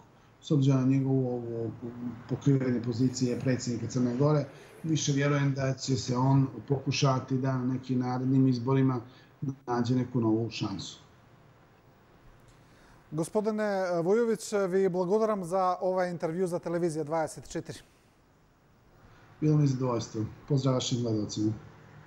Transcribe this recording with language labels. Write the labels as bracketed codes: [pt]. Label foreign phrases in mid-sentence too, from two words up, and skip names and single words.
[sr] S obzirom na njegovu pokrivanje pozicije predsjednika Crne Gore, više vjerujem da će se on pokušati da na nekim narednim izborima nađe neku novu šansu. [mk] Gospodine Vujović, vi благодарам за ovaj интервју за Телевизија 24. [sr] Bilo mi zadovoljstvo. Pozdrav vašim gledalcima.